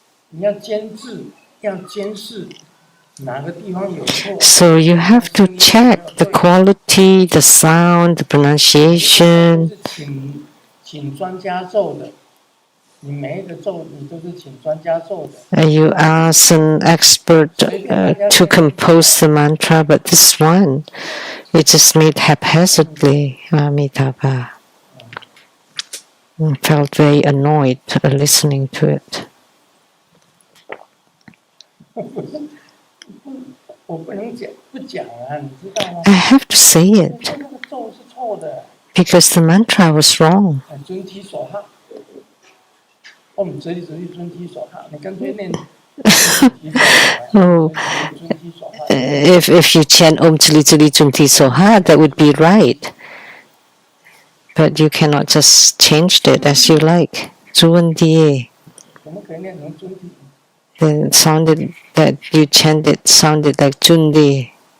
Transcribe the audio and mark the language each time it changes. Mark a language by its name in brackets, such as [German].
[Chinese] 你要监制，要监视哪个地方有错。 [English] So you have to check the quality, the sound, the pronunciation. [Chinese] 是请专家奏的，你每一个奏你都是请专家奏的。 [English] You ask an expert to compose the mantra, but this one, you just made haphazardly. Amitabha. I felt very annoyed listening to it. [Chinese] 我不能不讲啊，你知道吗？ [English] I have to say [Chinese] 我 [English] it [Chinese] 说那个奏是错的， [English] because the mantra was wrong. 尊提所哈。 [Chinese] 我们这里尊提所哈，你干脆念。 [English] Oh, if you chant Om Chili Chili Chunti Soha, that would be right. But you cannot just change it as you like. Juandiye. [Chinese] 怎么可以念成尊提？ [English] Then it sounded that you chanted sounded like Jundi.